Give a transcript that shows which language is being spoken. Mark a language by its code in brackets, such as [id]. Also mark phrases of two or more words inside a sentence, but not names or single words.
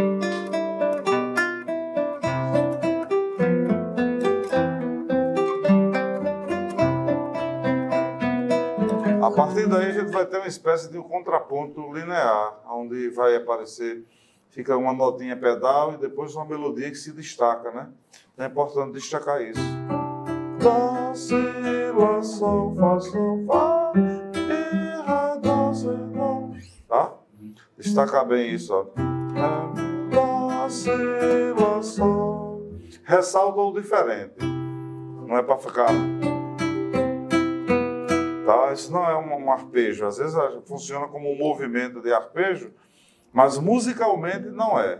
[pt] A partir daí a gente vai ter uma espécie de um contraponto linear, onde vai aparecer, fica uma notinha pedal e depois uma melodia que se destaca, né? Então é importante destacar isso. Dó, si, lá, sol, fá, mi, ré, dó, si, dó. Tá? Destacar bem isso, ó. Dó, si, lá, sol. Ressalta o diferente. Não é para ficar... Tá? Isso não é um arpejo. Às vezes funciona como um movimento de arpejo, mas musicalmente não é.